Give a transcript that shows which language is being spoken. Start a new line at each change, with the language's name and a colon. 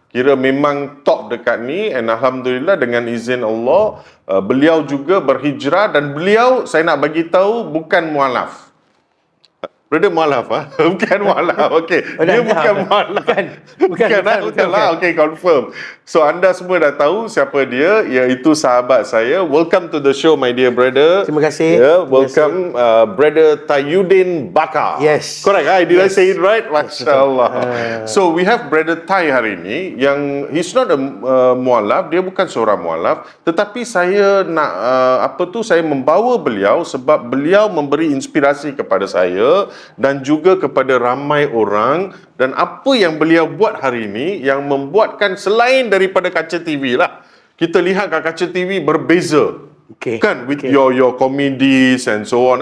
Malay: Kira memang top dekat ni, and Alhamdulillah dengan izin Allah, beliau juga berhijrah dan beliau, saya nak bagi tahu, bukan mualaf. Brother mualaf bukan mualaf. Okey. Dia bukan mualaf. Bukan lah. Okey, confirm. So anda semua dah tahu siapa dia, iaitu sahabat saya.
English: Welcome to the show, my dear brother.
Malay: Terima kasih.
English: Welcome brother Tayyuddin Bakar. Yes. Correct, did I say it right?
Malay: Masya-Allah.
English: So we have brother Tay
Malay: hari ini yang
English: he's not a mualaf,
Malay: dia bukan seorang mualaf, tetapi saya nak saya membawa beliau sebab beliau memberi inspirasi kepada saya dan juga kepada ramai orang, dan apa yang beliau buat hari ini yang membuatkan selain daripada kaca TV lah. Kita lihat kat kaca TV berbeza.
English: Kan with your comedies and so on.